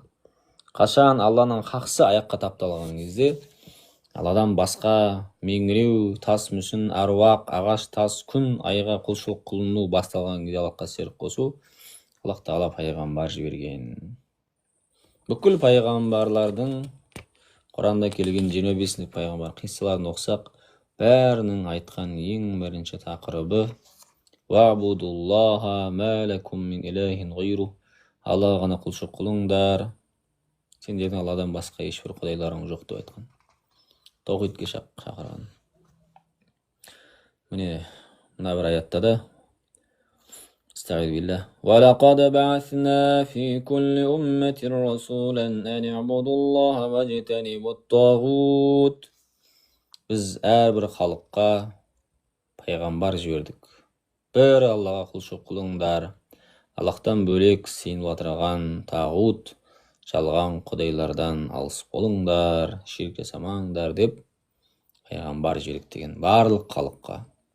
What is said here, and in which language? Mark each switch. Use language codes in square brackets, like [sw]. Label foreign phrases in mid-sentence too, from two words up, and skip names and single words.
[kk] Қашан Алланың хақсы аяққа тапталған кезде, Алладан басқа меңіреу, тас мүсін, аруақ, ағаш, тас, күн, айға құлшылық қылыну басталған кезде Аллахқа серік қосу, Аллах Тағала пайғамбар жіберген. Бүкіл пайғамбарлардың Құранда келген 25 пайғамбар қиссаларын оқысақ, бәрінің айтқан ең бірінші тақырыбы [ar] اعبدوا الله ما لكم من إله غيره. [kk] Аллаға ғана құлшылық қылыңдар, сендердің Алладан басқа ешбір құдайларың жоқ деп айтқан. Таухидке шақырған. Міне мына бір аятта да [ar] استعيذ بالله ولقد بعثنا في كل أمة رسولا أن اعبدوا الله واجتنبوا الطاغوت. [kk] Біз әрбір халыққа пайғамбар жібердік. Бір Аллаға құлшылық қылыңдар, Аллахтан бөлек сеніп отырған тағут, жалған құдайлардан алыс болыңдар, ширк жасамаңдар деп пайғамбар жібердік деген барлық халыққа.